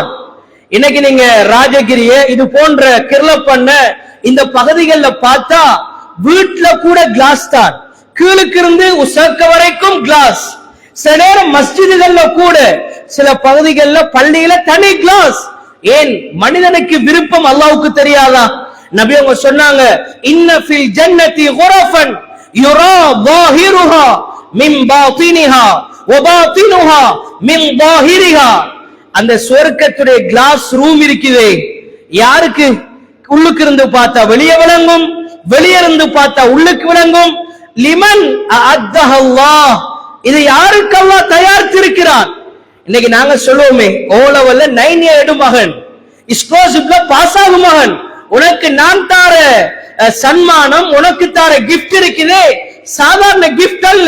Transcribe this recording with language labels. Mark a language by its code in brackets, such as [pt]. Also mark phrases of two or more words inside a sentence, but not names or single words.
[ta] இன்னைக்கு நீங்க ராஜகிரிய இது போன்ற கிர்லப்பண்ண இந்த பகுதிகளில் பார்த்தா வீட்டுல கூட கிளாஸ் தான், கீழுக்கு இருந்து உசக்க வரைக்கும் கிளாஸ். சில நேரம் மஸ்ஜிதுகள்ல கூட, சில பகுதிகளில் பள்ளியில தனி கிளாஸ். ஏன்? மனிதனுக்கு விருப்பம் அல்லாஹ்வுக்கு தெரியாதா? நபி அவங்க சொன்னாங்க, [ar] إن في الجنة غرفا يرى ظاهرها من باطنها وباطنها من ظاهرها. [ta] அந்த சுவர்க்கத்துடைய [en] glass room [ta] இருக்குதே, யாருக்கு? உள்ளுக்கு இருந்து பார்த்தா வெளியே விளங்கும், வெளியே இருந்து பார்த்தா உள்ளுக்கு விளங்கும். [ar] لمن أعدها الله, [ta] இது யாருக்கு அல்லாஹ் தயாரித்திருக்கிறார். இன்னைக்கு நாங்க சொல்லுவோமே, ஓ லெவல்ல 9 எடு மகன், ஸ்காலர்ஷிப்ல பாஸ் ஆகும் மகன், உனக்கு நான் தார சன்மானம், உனக்கு தார கிஃப்ட் இருக்குதே, சாதாரண கிஃப்ட் அல்ல.